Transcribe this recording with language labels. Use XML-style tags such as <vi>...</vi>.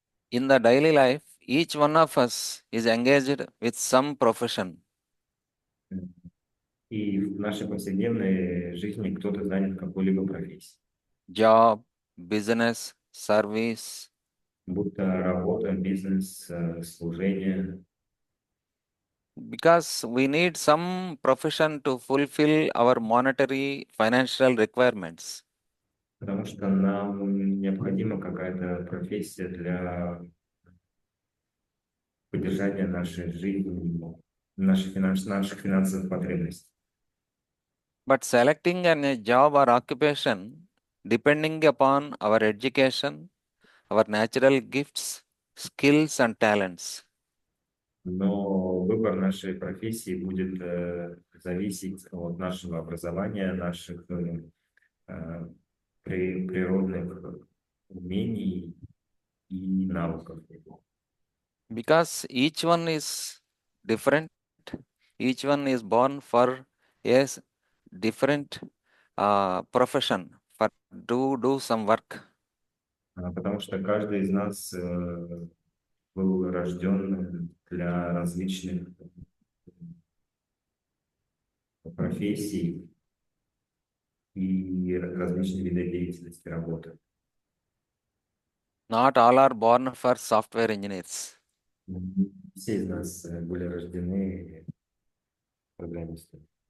<en>In the daily life, each one of us is engaged with some profession.</en> <ru>И в нашей повседневной жизни кто-то занят какой-либо профессией.</ru> <en>Job, business, service.</en> <ru>Будто работа, бизнес, служение.</ru> <en>Because we need some profession to fulfill our monetary financial requirements.</en> <ru>Потому что нам необходима какая-то профессия для поддержания нашей жизни, наших финансовых потребностей.</ru> <en>But selecting a job or occupation, depending upon our education, our natural gifts, skills and talents.</en> <ru>Но выбор нашей профессии будет зависеть от нашего образования, наших природных умений и навыков.</ru> <en>Because each one is different, each one is born for a different profession, for do some work.</en> <ru>Потому что каждый из нас был рожден для различных профессий и различных видов деятельности, работы.</ru> <en>Not all are born for software engineers.</en> <ru>Все из нас были рождены программистами.</ru>